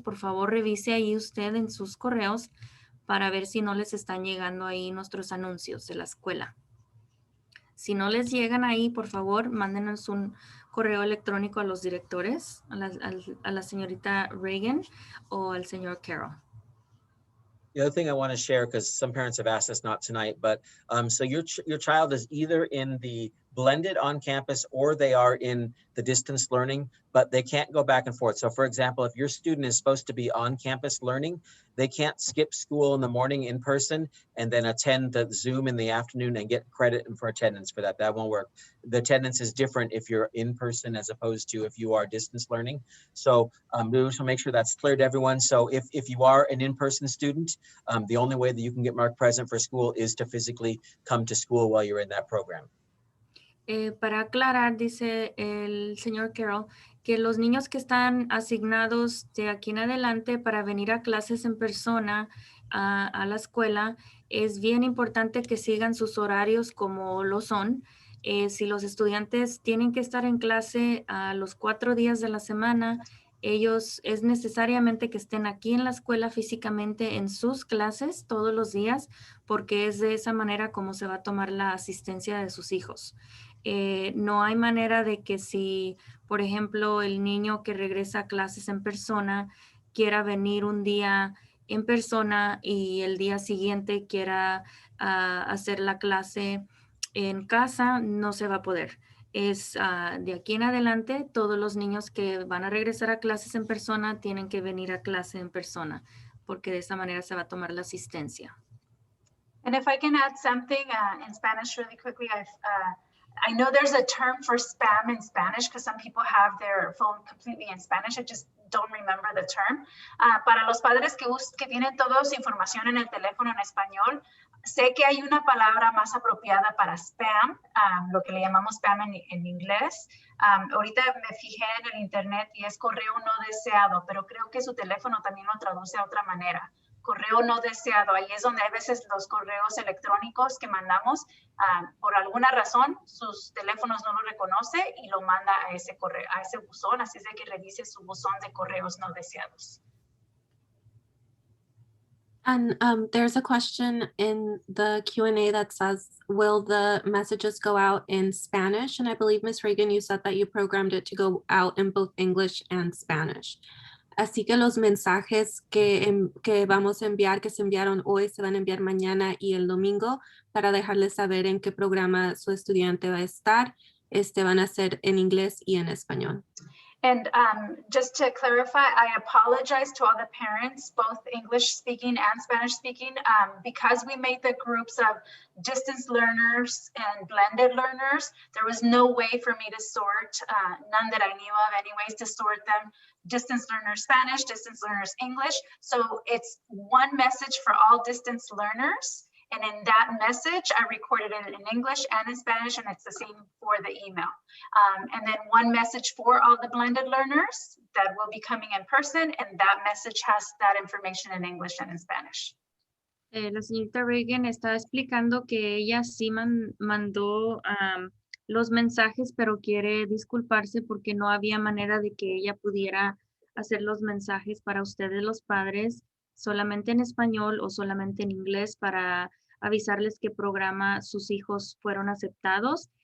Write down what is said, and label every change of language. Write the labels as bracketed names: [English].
[Spanish] Por favor, revise ahí usted en sus correos para ver si no les están llegando ahí nuestros anuncios de la escuela. Si no les llegan ahí, por favor, mándenos un correo electrónico a los directores, a la señorita Reagan o al señor Carroll. [English] The other thing I want to share, because some parents have asked us not tonight, but so your child is either in the blended on campus or they are in the distance learning, but they can't go back and forth. So for example, if your student is supposed to be on campus learning, they can't skip school in the morning in person and then attend the Zoom in the afternoon and get credit for attendance for that. That won't work. The attendance is different if you're in person as opposed to if you are distance learning. So we just make sure that's clear to everyone. So if you are an in-person student, the only way that you can get marked present for school is to physically come to school while you're in that program. [Spanish] Para aclarar, dice el señor Carroll, que los niños que están asignados de aquí en adelante para venir a clases en persona a la escuela, es bien importante que sigan sus horarios como lo son. Si los estudiantes tienen que estar en clase a los 4 días de la semana, ellos es necesariamente que estén aquí en la escuela físicamente en sus clases todos los días, porque es de esa manera como se va a tomar la asistencia de sus hijos. No hay manera de que si, por ejemplo, el niño que regresa a clases en persona quiera venir un día en persona y el día siguiente quiera hacer la clase en casa, no se va a poder. Es de aquí en adelante, todos los niños que van a regresar a clases en persona tienen que venir a clase en persona, porque de esa manera se va a tomar la asistencia. [English] And if I can add something in Spanish really quickly, I know there's a term for spam in Spanish because some people have their phone completely in Spanish. I just don't remember the term. [Spanish] Para los padres que tienen toda su información en el teléfono en español, sé que hay una palabra más apropiada para spam, lo que le llamamos spam en inglés. Ahorita me fijé en el internet y es correo no deseado, pero creo que su teléfono también lo traduce de otra manera. Correo no deseado, ahí es donde a veces los correos electrónicos que mandamos, por alguna razón, sus teléfonos no lo reconoce y lo manda a ese correo, a ese buzón, así es de que revise su buzón de correos no deseados. [English] And there's a question in the Q&A that says, will the messages go out in Spanish? And I believe, Ms. Reagan, you said that you programmed it to go out in both English and Spanish. [Spanish] Así que los mensajes que vamos a enviar, que se enviaron hoy, se van a enviar mañana y el domingo para dejarles saber en qué programa su estudiante va a estar. Van a ser en inglés y en español. [English] And just to clarify, I apologize to all the parents, both English speaking and Spanish speaking, because we made the groups of distance learners and blended learners. There was no way for me to sort, none that I knew of anyways, to sort them. Distance learners Spanish, distance learners English. So it's one message for all distance learners. And in that message, I recorded it in English and in Spanish, and it's the same for the email. And then one message for all the blended learners that will be coming in person, and that message has that information in English and in Spanish. [Spanish] La señorita Reagan está explicando que ella sí mandó los mensajes, pero quiere disculparse porque no había manera de que ella pudiera hacer los mensajes para ustedes, los padres, solamente en español o solamente en inglés para avisarles qué programa sus hijos fueron aceptados.